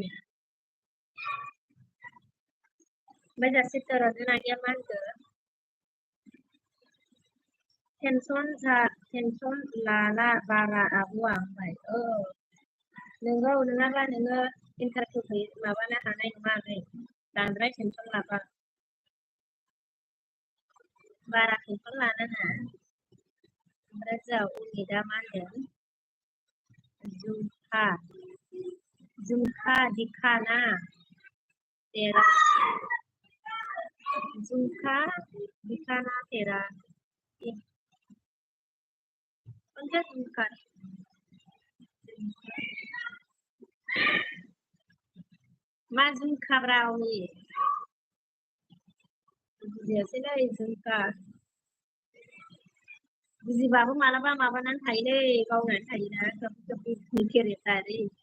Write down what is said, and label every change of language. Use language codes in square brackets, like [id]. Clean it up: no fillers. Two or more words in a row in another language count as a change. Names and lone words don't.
[brx] ओमफ्राय दा चित्तरन्जन आगैया मा होनखो टेनसन लाला बारा आब'आ ओमफ्राय नोंगौ नङाबा नोङो इन्टारभिउ माबानो हानाय नङा आगै बांद्राय टेनसन लाबा बारा टेनसन लानाङा ओमफ्राय जोंहा अमितआ मा होनदों [hi] झुमखा दिखाना तेरा झुमखा दिखाना तेरा उनका झुमका [brx] मा झुमखाब्रा अमित बुजियासैलै झुमका बुजिबाबो मालाबा माबानानै थायोलै गावनानै थायोना केरेक्टार